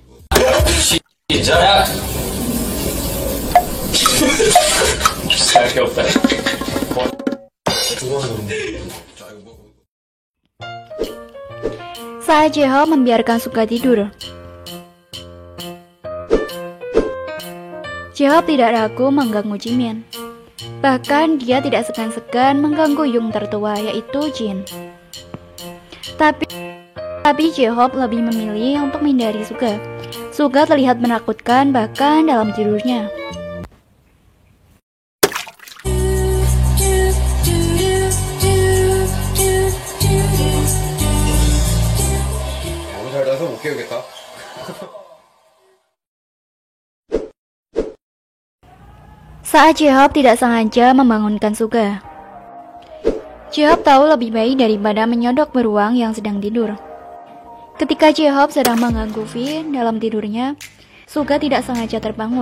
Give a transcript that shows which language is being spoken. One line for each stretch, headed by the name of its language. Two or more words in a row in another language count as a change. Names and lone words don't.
Indonesian: Saat J-Hope membiarkan Suga tidur, J-Hope tidak ragu mengganggu Jimin. Bahkan dia tidak segan-segan mengganggu Young tertua, yaitu Jin. Tapi J-Hope lebih memilih untuk menghindari Suga. Suga terlihat menakutkan bahkan dalam tidurnya.
Korean: 잘 나서 못 깨우겠다.
Indonesian: Saat J-Hope tidak sengaja membangunkan Suga. J-Hope tahu lebih baik daripada menyodok beruang yang sedang tidur. Ketika J-Hope sedang mengganggu V dalam tidurnya, Suga tidak sengaja terbangun.